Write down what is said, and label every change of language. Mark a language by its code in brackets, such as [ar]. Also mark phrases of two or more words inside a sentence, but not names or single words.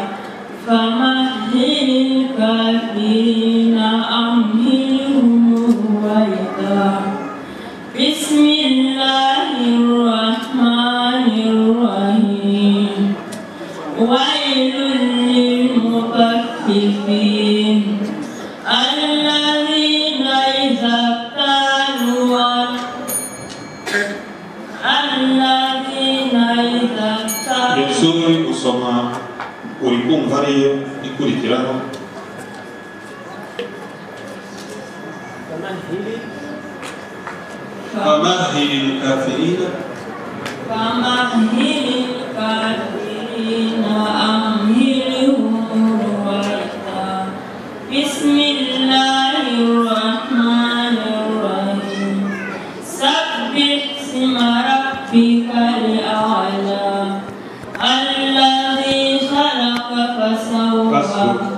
[ar] فمهل الكافرين أمهلهم رويدا بسم الله الرحمن الرحيم ويل للمطففين الذين إذا اكتالوا [rw] Yosuri usoma ulikumva ariyo ikurikiraho [ar] فمهل الكافرين أمهلهم رويدا بسم الله الرحمن الرحيم سبح اسم ربك الأعلى الذي خلق فسوى